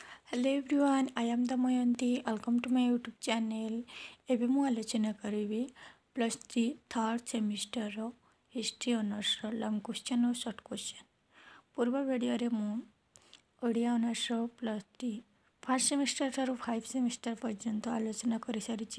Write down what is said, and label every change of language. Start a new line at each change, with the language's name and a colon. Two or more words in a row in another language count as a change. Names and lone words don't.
English: Hello everyone, I am Damayanti. Welcome to my YouTube channel.
Odia: ଏବେ ମୁଁ ଆଲୋଚନା କରିବି +3
English: third semester history honours long question
Odia: ଓ
English: short question.
Odia: ପୂର୍ବ ଭିଡ଼ିଓରେ ମୁଁ ଓଡ଼ିଆ ଅନର୍ସର +3
English: first semester
Odia: ଠାରୁ 5 ସେମିଷ୍ଟର ପର୍ଯ୍ୟନ୍ତ ଆଲୋଚନା କରିସାରିଛି।